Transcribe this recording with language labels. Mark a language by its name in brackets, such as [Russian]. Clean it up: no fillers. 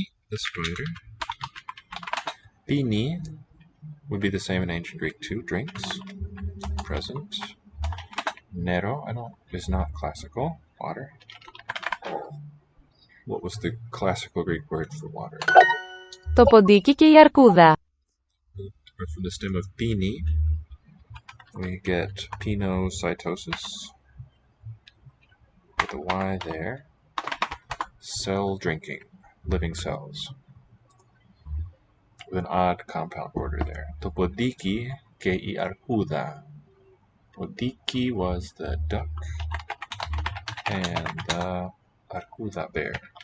[English] The spider. Bini would be the same in ancient Greek too. Drinks. Present. Nero is not classical. Water. What was the classical Greek word for water? [Greek] Το ποντίκι και η αρκούδα. [English] From the stem of bini, we get pinocytosis, with a Y there. Cell drinking, living cells, with an odd compound order there. [Greek] Το ποντίκι και η αρκούδα. [English] Podiki was the duck, and the arcuda bear.